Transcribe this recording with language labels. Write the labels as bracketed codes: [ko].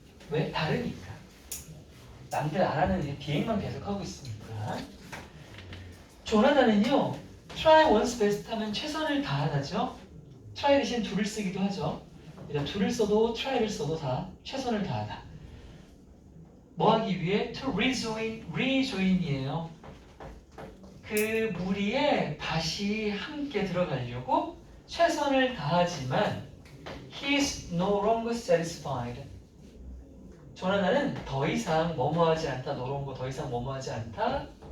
[ko] 왜? 다르니까. 남들 안 하는 일 비행만 계속하고 있으니까. 조나단은요 try one's best 하면 최선을 다하다죠. try 대신 do를 쓰기도 하죠. 일단 do를 써도 try를 써도 다 최선을 다하다. 뭐 하기 위해? to rejoin이에요. 그 무리에 다시 함께 들어가려고 최선을 다하지만 [en] he's no longer satisfied. [ko] 조나단은 더 이상 뭐뭐하지 않다. 노롱고 더 이상 뭐뭐하지 않다.